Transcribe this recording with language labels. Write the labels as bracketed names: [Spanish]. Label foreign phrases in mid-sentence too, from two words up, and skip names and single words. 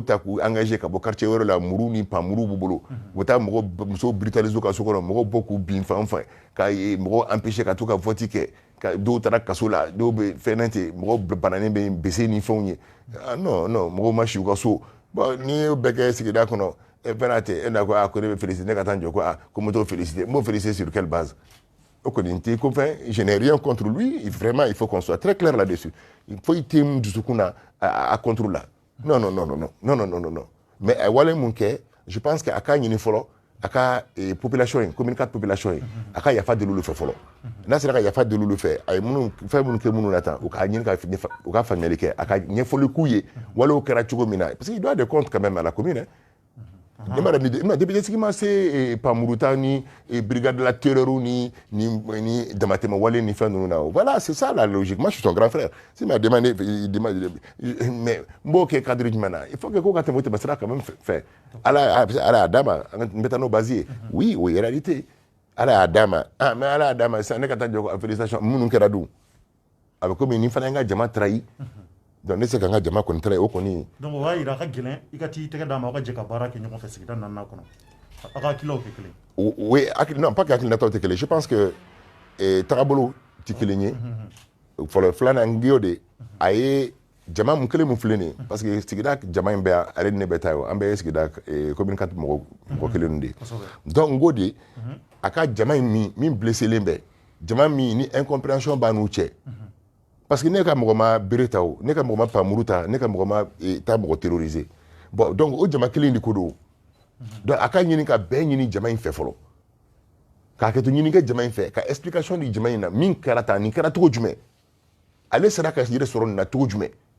[Bambara] ta k'u engagé ka bɔ quartier wɛrɛ la muru ni panmuru b'u bolo u bɛ taa musow brutaliser ka so kɔnɔ mɔgɔw bɔ k'u bin fan fɛ ka mɔgɔw empêcher ka to ka vote kɛ ka dɔw taara kaso la dɔw bɛ fɛn ten mɔgɔw bananen bɛ bese ni fɛnw ye non mɔgɔw ma si u ka so bon n'i y'o bɛɛ kɛ sigida kɔnɔ fɛn tɛ e na ko ne bɛ félicité ne ka taa n jɔ ko n bɛ t'o félicité n b'o félicité [French] sur quelle base [Bambara] o kɔni n tɛ ko fɛn [French] je n'ai rien contre lui vraiment il faut qu'on soit très clair là-dessus [Bambara] foyi tɛ n dusukun na a contre la [French] non mais [Bambara] a wale mun kɛ [French] je pense que [Bambara] a ka ɲini fɔlɔ a ka population ye commune 4 population ye a ka yafa deli olu fɛ fɔlɔ n'a sera ka yafa deli olu fɛ a ye fɛn minnu kɛ minnu na tan u ka ɲini u ka faamuyali kɛ a ka ɲɛfɔli k'u ye walew kɛra cogo min na [French] parce qu'il doit des comptes quand même à la commune [Bambara] député sigi ma se panmuruta ni [French] brigade de la terreur [Bambara] ni damatɛmɛ wale ni fɛn ninnu na [French] voilà c'est ça la logique moi je suis son grand frère s'il m'a demandé mais [Bambara] n b'o kɛ cadre jumɛn na [French] il faut que [Bambara] ko ka tɛmɛ o tɛmɛ sira [French] quand même [Bambara] fɛ ala y'a d'a ma n bɛ taa n'o base ye oui o ye réalité ala y'a d'a ma mais ala y'a d'a ma sisan ne ka taa jɔ félicitation minnu kɛra dun a bɛ komi ni fana ye n ka jama trahi donc ne se ka n ka jama kɔni trahi o kɔni donc o b'a jira a ka gɛlɛn i ka t'i tɛgɛ d'a ma aw ka jɛ ka baara kɛ ɲɔgɔn fɛ sigida naaninan kɔnɔ a ka hakililaw tɛ kelen [French] oui non pas que [Bambara] hakilinataw tɛ kelen [French] je pense que [Bambara] tagabolo tɛ kelen ye fɔlɔ filanan n giyo de a ye jama mun kelen mun filɛ nin ye [French] parce que [Bambara] sigida jama in bɛɛ ale ni ne bɛ taa ye an bɛɛ ye sigida commune 4 mɔgɔ kelen de ye donc n ko de a ka jama in min blesselen bɛ jama min ni incompréhension b'a n'u cɛ [French] parce que [Bambara] ne ka mɔgɔ ma bere ta o ne ka mɔgɔ ma panmuru ta ne ka mɔgɔ ma taa mɔgɔ terroriser bon donc o jama kelen de ko don donc a ka ɲini ka bɛɛ ɲini jama in fɛ fɔlɔ k'a kɛ to ɲini kɛ jama in fɛ ka explication di jama in na min kɛra tan nin kɛra cogo jumɛn ale sera ka yɛrɛ sɔrɔ nin na cogo jumɛn